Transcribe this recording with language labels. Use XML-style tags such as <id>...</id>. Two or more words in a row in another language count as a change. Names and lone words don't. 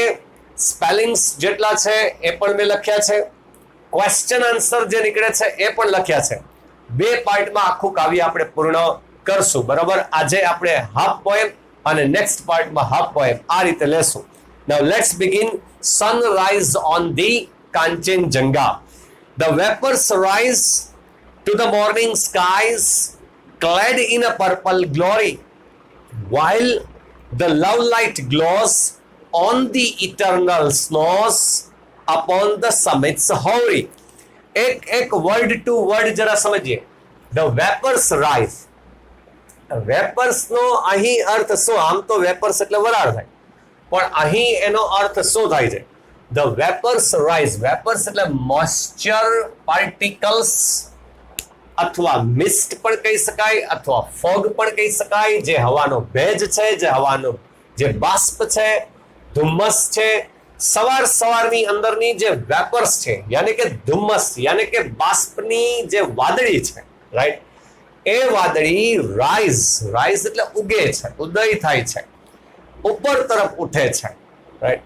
<gu>સ્પેલિંગ્સ જેટલા છે એ પણ મેં લખ્યા છે,</gu> <en>question answer</en> <gu>જે નીકળે છે એ પણ લખ્યા છે. 2 પાર્ટમાં આખું કાવ્ય આપણે પૂર્ણ કરશું, બરોબર. આજે આપણે</gu> <en>half poem</en> <gu>અને</gu> <en>next partમાં half poem</en> <gu>આ રીતે લેશું.</gu> <en>Now let's begin. Sunrise on the Kanchenjunga. The vapors rise to the morning skies, clad in a purple glory, while the love light glows on the eternal snows upon the summits hoary.</en> <gu>એક</gu> <en>word to word</en> <gu>જરા સમજીએ.</gu> <en>The vapors rise.</en> <gu>વેપર્સ નો અહીં અર્થ શું? આમ તો વેપર્સ એટલે વરાળ થાય, પણ અહીં એનો અર્થ શું થાય છે?</gu> <en>The vapors rise.</en> <gu>વેપર્સ એટલે</gu> <en>moisture particles,</en> <gu>અથવા મિસ્ટ પણ કહી શકાય, અથવા ફોગ પણ કહી શકાય, જે હવાનો ભેજ છે, જે હવાનો જે બાષ્પ છે, ધુમ્મસ છે. સવારની અંદરની જે વેપર્સ છે, યાની કે ધુમ્મસ, યાની કે બાષ્પની જે વાદળી છે, રાઈટ, એ વાદળી રાઈઝ એટલે ઉગે છે, ઉદય થાય છે, ઉપર તરફ ઉઠે છે, રાઈટ.</gu>